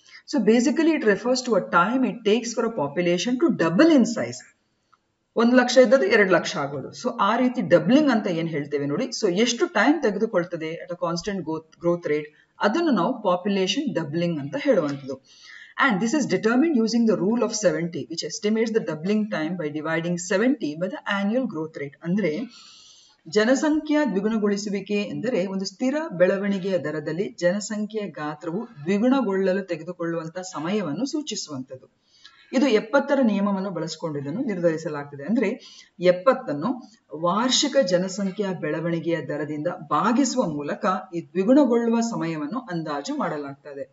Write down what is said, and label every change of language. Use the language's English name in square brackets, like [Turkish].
[English] So basically it refers to a time it takes for a population to double in size. [Kannada] 1 lakh ಇದ್ದದ್ದು 2 ಲಕ್ಷ ಆಗೋದು. So ಆ ರೀತಿ doubling ಅಂತ ಏನ್ ಹೇಳ್ತೇವೆ ನೋಡಿ, ಸೊ ಎಷ್ಟು ಟೈಮ್ ತೆಗೆದುಕೊಳ್ತದೆ [English] at a constant growth rate, [Kannada] ಅದನ್ನು ನಾವು ಪಾಪ್ಯುಲೇಷನ್ ಡಬ್ಲಿಂಗ್ ಅಂತ ಹೇಳುವಂಥದ್ದು. [English] And this is determined using the rule of 70, which estimates the doubling time by dividing 70 by the annual growth rate. [Kannada] ಅಂದ್ರೆ ಜನಸಂಖ್ಯಾ ದ್ವಿಗುಣಗೊಳಿಸುವಿಕೆ ಎಂದರೆ ಒಂದು ಸ್ಥಿರ ಬೆಳವಣಿಗೆಯ ದರದಲ್ಲಿ ಜನಸಂಖ್ಯೆಯ ಗಾತ್ರವು ದ್ವಿಗುಣಗೊಳ್ಳಲು ತೆಗೆದುಕೊಳ್ಳುವಂತಹ ಸಮಯವನ್ನು ಸೂಚಿಸುವಂಥದ್ದು. ಇದು 70ರ ನಿಯಮವನ್ನು ಬಳಸಿಕೊಂಡಿದ್ದನ್ನು ನಿರ್ಧರಿಸಲಾಗ್ತದೆ. ಅಂದ್ರೆ 70ಅನ್ನು ವಾರ್ಷಿಕ ಜನಸಂಖ್ಯೆಯ ಬೆಳವಣಿಗೆಯ ದರದಿಂದ ಭಾಗಿಸುವ ಮೂಲಕ ಈ ದ್ವಿಗುಣಗೊಳ್ಳುವ ಸಮಯವನ್ನು ಅಂದಾಜು ಮಾಡಲಾಗ್ತದೆ.